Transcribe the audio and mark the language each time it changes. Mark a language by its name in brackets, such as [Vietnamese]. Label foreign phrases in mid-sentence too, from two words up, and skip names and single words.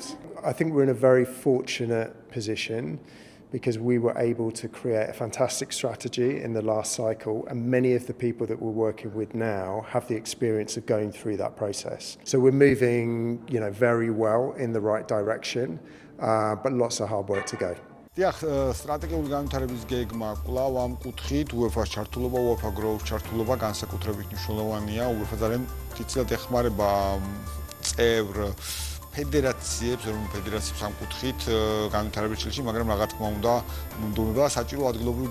[English] I think we're in a very fortunate position because we were able to create a fantastic strategy in the last cycle, and many of the people that we're working with now have the experience of going through that process. So we're moving, very well in the right direction, but lots of hard work to go. [Georgian] დიახ, სტრატეგიული განვითარების გეგმა კვლავ ამ კუთხით UEFA-ს ჩართულობა, UEFA Growth ჩართულობა განსაკუთრებით მნიშვნელოვანია. UEFA ძალიან თითქოს ეხმარება წევრ ფედერაციებს, ეროვნულ ფედერაციებს ამ კუთხით განვითარების წილში, მაგრამ რა თქმა უნდა, მომდევნობა საჭირო ადგილობრივ